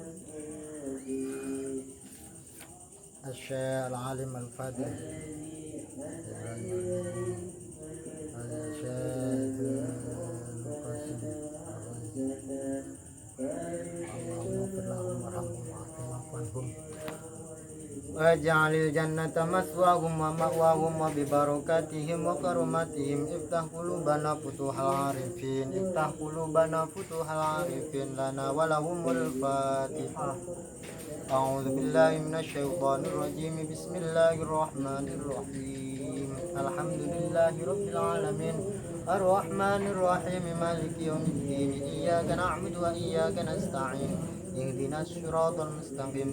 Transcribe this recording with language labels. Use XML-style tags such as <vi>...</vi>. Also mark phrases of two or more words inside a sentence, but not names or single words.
<ar>الشيخ العالم الفاضل واجعل الجنة مثواهم ومأواهم وببركاتهم وكراماتهم افتح قلوبنا فتوح العارفين افتح قلوبنا فتوح العارفين لنا ولهم الفاتحة. أعوذ بالله من الشيطان الرجيم. بسم الله الرحمن الرحيم الحمد لله رب العالمين. الرحمن الرحيم مالك يوم الدين. إياك نعبد وإياك نستعين اهدنا الصراط المستقيم.</ar>